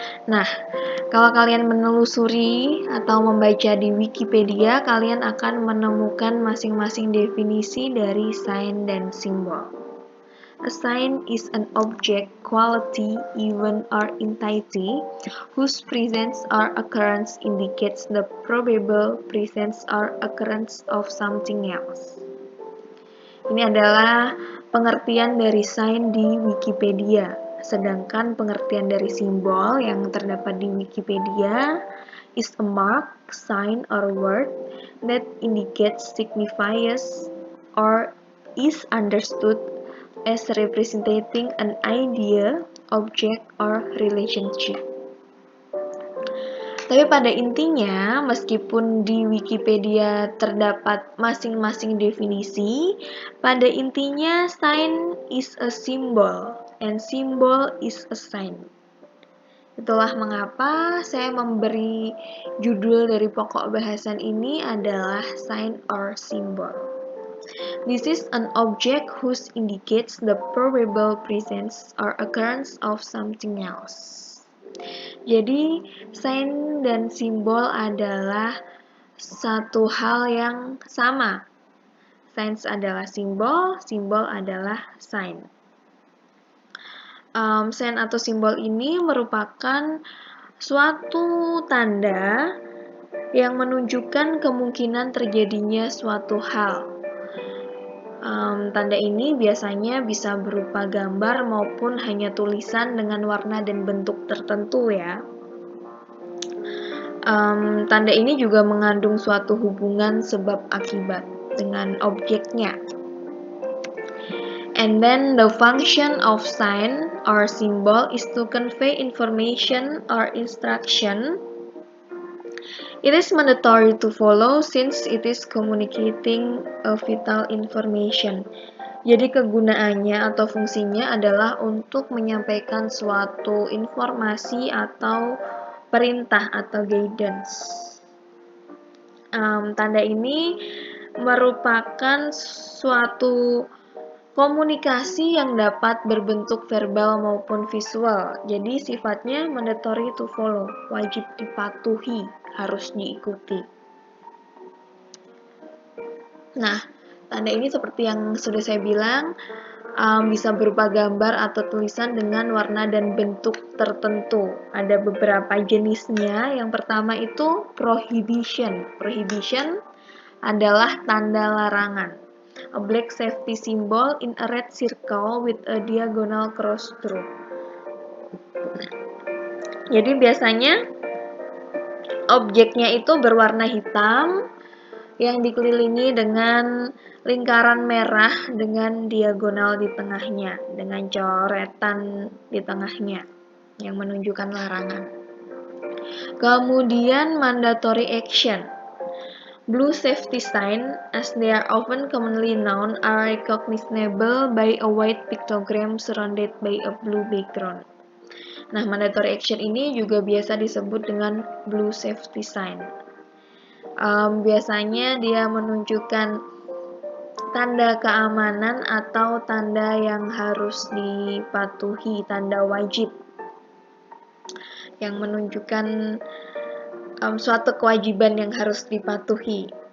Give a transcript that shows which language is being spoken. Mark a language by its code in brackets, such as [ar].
[id] Nah, kalau kalian menelusuri atau membaca di Wikipedia, kalian akan menemukan masing-masing definisi dari sign dan simbol. [en] A sign is an object, quality, event, or entity whose presence or occurrence indicates the probable presence or occurrence of something else. [id] Ini adalah pengertian dari sign di Wikipedia. Sedangkan pengertian dari simbol yang terdapat di Wikipedia [en] is a mark, sign, or word that indicates, signifies, or is understood as representing an idea, object, or relationship. [id] Tapi pada intinya, meskipun di Wikipedia terdapat masing-masing definisi, pada intinya [en] sign is a symbol and symbol is a sign. [id] Itulah mengapa saya memberi judul dari pokok bahasan ini adalah [en] sign or symbol. This is an object whose indicates the probable presence or occurrence of something else. [id] Jadi, sign dan simbol adalah satu hal yang sama. Sign adalah simbol, simbol adalah sign. Sign atau simbol ini merupakan suatu tanda yang menunjukkan kemungkinan terjadinya suatu hal. Tanda ini biasanya bisa berupa gambar maupun hanya tulisan dengan warna dan bentuk tertentu ya. Tanda ini juga mengandung suatu hubungan sebab akibat dengan objeknya. [en] And then the function of sign or symbol is to convey information or instruction. It is mandatory to follow since it is communicating a vital information. [id] Jadi kegunaannya atau fungsinya adalah untuk menyampaikan suatu informasi atau perintah atau guidance. Tanda ini merupakan suatu komunikasi yang dapat berbentuk verbal maupun visual. Jadi sifatnya [en] mandatory to follow, [id] wajib dipatuhi, harus diikuti. Nah, tanda ini seperti yang sudah saya bilang, bisa berupa gambar atau tulisan dengan warna dan bentuk tertentu. Ada beberapa jenisnya. Yang pertama itu prohibition. Prohibition adalah tanda larangan. [en] A black safety symbol in a red circle with a diagonal cross through. [id] Jadi biasanya objeknya itu berwarna hitam yang dikelilingi dengan lingkaran merah dengan diagonal di tengahnya, dengan coretan di tengahnya yang menunjukkan larangan. Kemudian mandatory action. [en] Blue safety sign, as they are often commonly known, are recognizable by a white pictogram surrounded by a blue background. [id] Nah, mandatory action ini juga biasa disebut dengan blue safety sign. Biasanya dia menunjukkan tanda keamanan atau tanda yang harus dipatuhi, tanda wajib yang menunjukkan suatu kewajiban yang harus dipatuhi.